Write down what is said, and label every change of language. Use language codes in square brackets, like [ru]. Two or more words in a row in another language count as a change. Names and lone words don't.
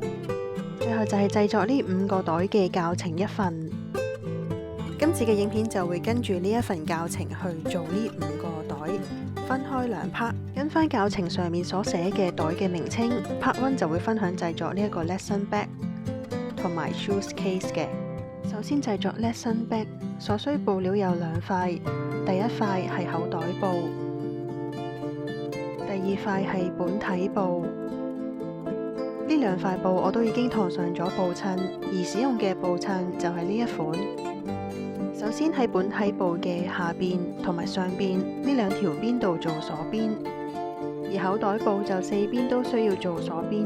[yue] 最後就係製作呢5個袋嘅教程一份。今次嘅影片就會跟住呢一份教程去做呢5個袋，分開2 part，跟翻教程上面所寫嘅袋嘅名稱。Part 1就會分享製作呢一個 [en] lesson bag [yue] 同埋 [en] shoes case [yue] 嘅。首先製作 [en] lesson bag， [yue] 所需布料有2塊，第一塊係口袋布，第二塊係本體布。呢2塊布我都已經塗上咗布襯，而使用嘅布襯就係呢一款。首先喺本體布嘅下邊同埋上邊呢2條邊度做鎖邊，而口袋布就4邊都需要做鎖邊。